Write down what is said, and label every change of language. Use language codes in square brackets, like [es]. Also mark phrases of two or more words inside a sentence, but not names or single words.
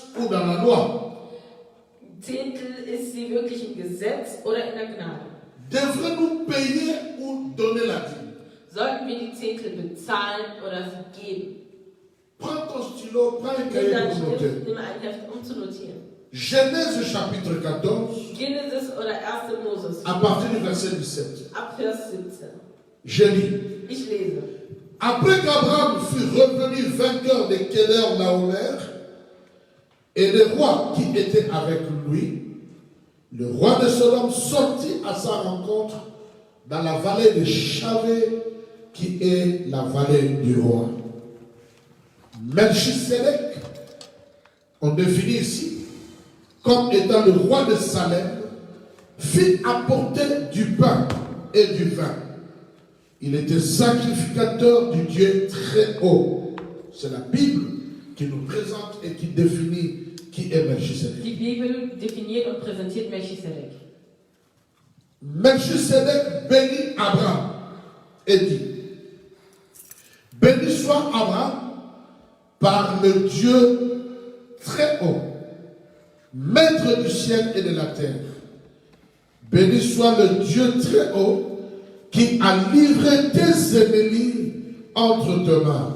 [fr] dans la loi? [de] Zehntel, ist sie wirklich im Gesetz oder in der Gnade? [fr] Devons-nous payer ou donner la dîme? [de] Sollten wir die Zehntel bezahlen oder sie geben? [fr] Prends ton stylo, prends un [de] Nimm [fr] cahier [de] dein [fr] pour noter. [de] Stift, nimm ein Heft, um zu notieren. [fr] Genèse chapitre 14, [de] Genesis oder 1. Moses, [fr] à partir du verset 17. [de] ab Vers 17. [fr] Je lis. [de] Ich lese. [fr] Après qu'Abraham fut revenu vainqueur des Kéder Laomer et des rois qui étaient avec lui, le roi de Sodome sortit à sa rencontre dans la vallée de Chavé, qui est la vallée du roi. Melchisedec, on définit ici comme étant le roi de Salem, fit apporter du pain et du vin. Il était sacrificateur du Dieu très haut. C'est la Bible qui nous présente et qui définit qui est Melchisedec. [de] Die Bibel definiert und präsentiert Melchisedek. [fr] Melchisedec bénit Abraham et dit: béni soit Abraham par le Dieu très haut, maître du ciel et de la terre. Béni soit le Dieu très haut qui a livré tes ennemis entre tes mains.